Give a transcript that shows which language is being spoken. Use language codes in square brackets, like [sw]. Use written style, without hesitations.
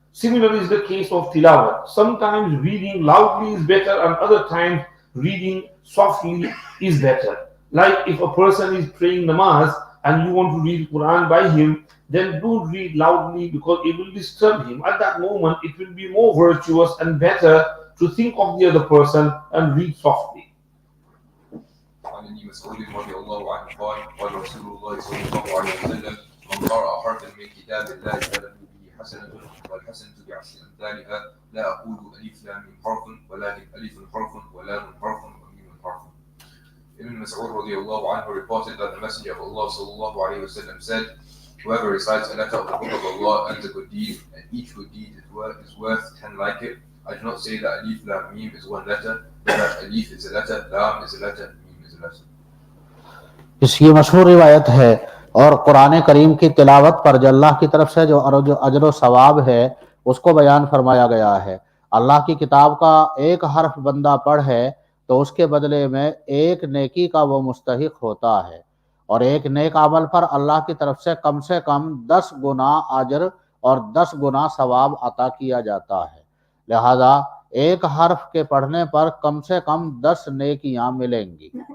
[en] Similar is the case of tilawat. Sometimes reading loudly is better, and other times reading softly is better. Like if a person is praying namaz and you want to read Quran by him, then don't read loudly because it will disturb him. At that moment, it will be more virtuous and better to think of the other person and read softly. [ar] عن ابن مسعود رضي الله عنه قال قال رسول الله صلى الله عليه وسلم من قرأ حرفا من كتاب الله فله به حسنة والحسنة بعشر أمثالها لا أقول ألف لام حرف ولكن ألف حرف ولام حرف وميم حرف. [en] Ibn Mas'ud radiallahu anhu reported that the Messenger of Allah sallallahu alayhi wa sallam said, whoever recites a letter of the Book of Allah earns a good deed, and each good deed is worth 10 like it. I do not say that alif lam mim is one letter, but that alif is a letter, lam is a letter, mim is a letter. [ur] اس کی مشہور روایت ہے اور قرآن کریم کی تلاوت پر جو اللہ کی طرف سے جو اجر و ثواب ہے اس کو بیان فرمایا گیا ہے۔ اللہ کی کتاب کا ایک حرف بندہ پڑھے تو اس کے بدلے میں ایک نیکی کا وہ مستحق ہوتا ہے، اور ایک نیک عمل پر اللہ کی طرف سے کم 10 گنا اجر اور 10 گنا ثواب عطا کیا جاتا ہے۔ لہذا ایک حرف کے پڑھنے پر کم سے کم 10 نیکیاں ملیں گی۔